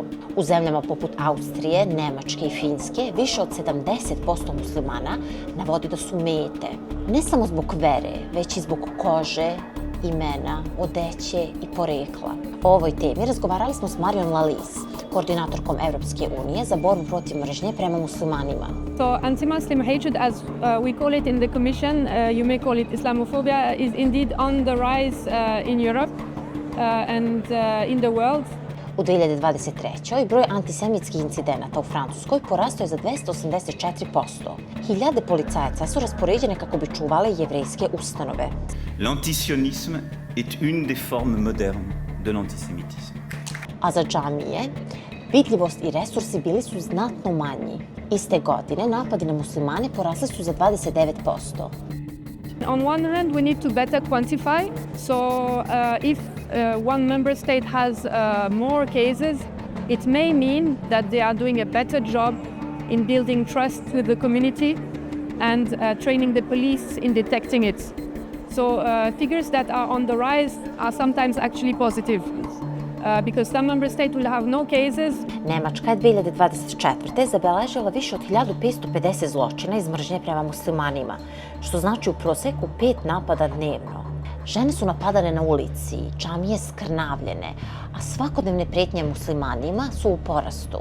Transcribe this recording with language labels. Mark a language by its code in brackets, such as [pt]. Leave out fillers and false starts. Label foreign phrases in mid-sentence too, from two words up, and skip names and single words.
[sr] U zemljama poput Austrije, Nemačke i Finske više od 70% muslimana navodi da su mete. Ne samo zbog vere, već i zbog kože, imena, odeće i porekla. O ovoj temi razgovarali smo s Marion Lalis, koordinatorkom Evropske unije za borbu protiv mržnje prema muslimanima. [en] So anti-Muslim hatred, as we call it in the Commission, you may call it islamofobia, is indeed on the rise in Europe and in the world. [sr] U 2023. broj antisemitskih incidenata u Francuskoj porastao je za 284%. Hiljade policajaca su raspoređene kako bi čuvale jevrejske ustanove. [fr] L'antisionisme est une des formes modernes de l'antisémitisme. [sr] A za džamije, vidljivost i resursi bili su znatno manji. Iste godine napadi na muslimane porasli su za 29%. [en] On one hand, we need to better quantify. So if one member state has more cases, it may mean that they are doing a better job in building trust with the community and training the police in detecting it. So figures that are on the rise are sometimes actually positive. Because some member states will have no cases. [sr] Nemačka je 2024. zabeležila više od 1550 zločina iz mržnje prema muslimanima, što znači u proseku 5 napada dnevno. Žene su napadane na ulici, džamije skrnavljene, a svakodnevne prijetnje muslimanima su u porastu.